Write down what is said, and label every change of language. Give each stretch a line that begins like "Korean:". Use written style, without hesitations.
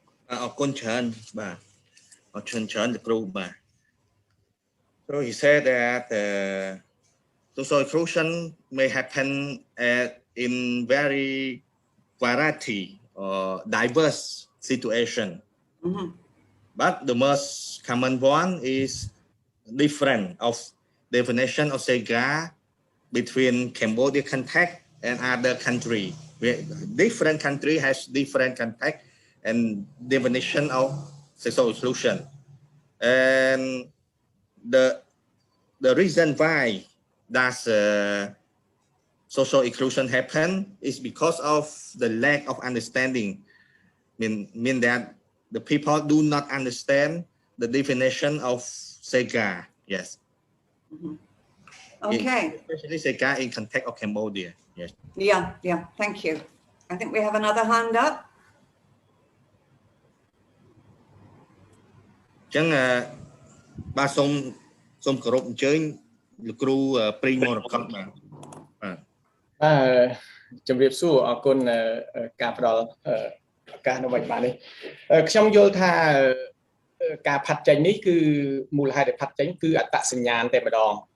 Khmer: អរគុណច្រើនបាទអរគុណច្រើនលោកគ្រូបាទ
English: So he said that social inclusion may happen in very variety or diverse situation. But the most common one is different of definition of Sega between Cambodia context and other country. Different country has different context and definition of social inclusion. And the reason why does social inclusion happen is because of the lack of understanding. Mean that the people do not understand the definition of Sega. Yes. Okay. Especially Sega in context of Cambodia. Yes. Yeah. Thank you. I think we have another hand up.
Khmer: ចឹងបាទសូមគោរពអញ្ជើញលោកគ្រូព្រីមរកតបាទ ជំរាបសួរអរគុណការផ្ដល់ឱកាសនៅវគ្គនេះខ្ញុំយល់ថាការផាត់ចេញនេះគឺមូលហេតុដែលផាត់ចេញគឺអត្តសញ្ញាណតែម្ដង